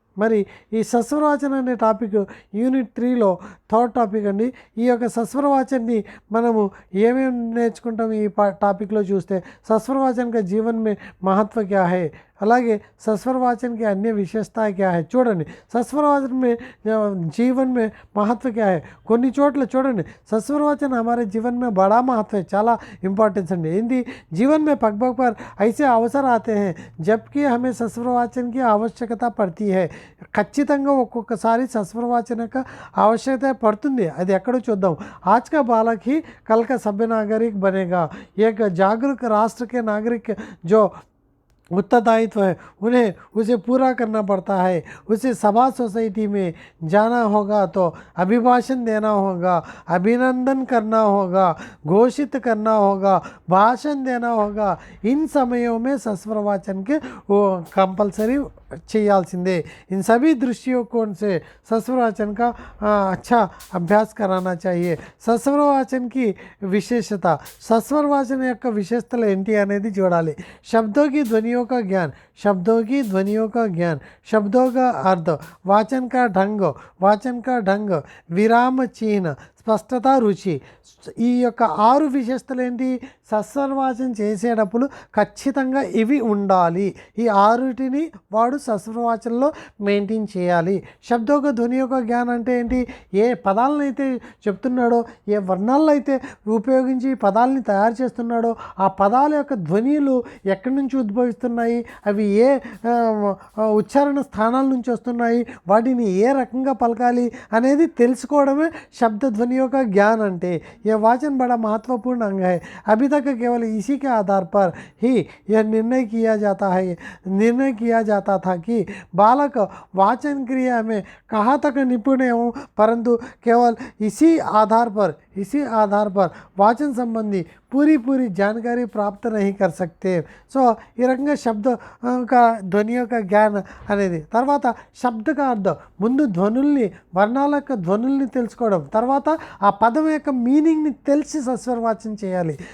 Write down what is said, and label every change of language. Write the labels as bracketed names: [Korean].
[Telugu] మరి ఈ సస్వరవాచన అనే టాపిక్ యూనిట్ 3లో 3rd టాపిక్ అండి. ఈ యొక్క సస్వరవాచన్ని మనము ఏమేమి నేర్చుకుంటాం ఈ టాపిక్లో చూస్తే, సస్వరవాచన [Hindi] జీవన్ మే మహత్వ క్యా హై, [Telugu] అలాగే [Hindi] सस्वरवाचन की अन्य विशेषता क्या है [Telugu] చూడండి. [Hindi] सस्वरवाचन में जीवन में महत्व क्या है, [Telugu] కొన్ని చోట్ల చూడండి [Hindi] सस्वरवाचन हमारे जीवन में बड़ा महत्व है, [Telugu] చాలా ఇంపార్టెన్స్ అండి. ఏంది, [Hindi] जीवन में पग पग पर ऐसे अवसर आते हैं जबकि हमें सस्वरवाचन की आवश्यकता पड़ती है. [Telugu] ఖచ్చితంగా ఒక్కొక్కసారి సస్వరవాచన యొక్క ఆవశ్యకత పడుతుంది. అది ఎక్కడో చూద్దాం. [Hindi] आज का बालक ही कल का सभ्य नागरिक बनेगा. एक जागरूक राष्ट्र के नागरिक जो उत्तरदायित्व है उसे पूरा करना पड़ता है. उसे सभा सोसाइटी में जाना होगा तो अभिभाषण देना होगा, अभिनंदन करना होगा, घोषित करना होगा, भाषण देना होगा. इन समयों में सस्वरवाचन के वो कंपलसरी [Telugu] చేయాల్సిందే. [Hindi] इन सभी दृष्टिकोण से सस्वरवाचन का अच्छा अभ्यास कराना चाहिए. सस्वरवाचन की विशेषता, [Telugu] सस्वरवाचन యొక్క విశేషతలు ఏంటి అనేది చూడాలి. [Hindi] శబ్దों की ध्वनियों का ज्ञान, शब्दों की ध्वनियों का ज्ञान, शब्दों का अर्थ, वाचन का ढंग, विराम चिन्ह, స్పష్టత, రుచి. [Telugu] ఈ యొక్క 6 విశేషతలు ఏంటి? సస్వరవాచన చేసేటప్పుడు ఖచ్చితంగా ఇవి ఉండాలి. ఈ 6టిని వాడు సస్వరవాచనలో మెయింటైన్ చేయాలి. శబ్దోక ధ్వని యొక్క జ్ఞానం అంటే ఏంటి? ఏ పదాలను అయితే చెప్తున్నాడో, ఏ వర్ణాలను అయితే ఉపయోగించి పదాలని తయారు చేస్తున్నాడో, ఆ పదాల యొక్క ధ్వనిలు ఎక్కడి నుంచి ఉద్భవిస్తున్నాయి, అవి ఏ ఉచ్చారణ స్థానాల నుంచి వస్తున్నాయి, వాటిని ఏ రకంగా పలకాలి అనేది తెలుసుకోవడమే శబ్ద ధ్వని [Hindi] का ज्ञान अंटे. यह वाचन बड़ा महत्वपूर्ण अंग है. अभी तक केवल इसी के आधार पर ही यह निर्णय किया जाता था कि बालक वाचन क्रिया में कहाँ तक निपुण हो, परंतु केवल इसी आधार पर वाचन संबंधी पूरी जानकारी प्राप्त नहीं कर सकते. [Telugu] సో ఈ రకంగా శబ్ద ధ్వని యొక్క జ్ఞానం అనేది. తర్వాత శబ్ద का అర్థం, ముందు ధ్వనుల్ని, వర్ణాల యొక్క ధ్వనుల్ని తెలుసుకోవడం, తర్వాత ఆ పదం యొక్క మీనింగ్ని తెలిసి సస్వరవాచన చేయాలి.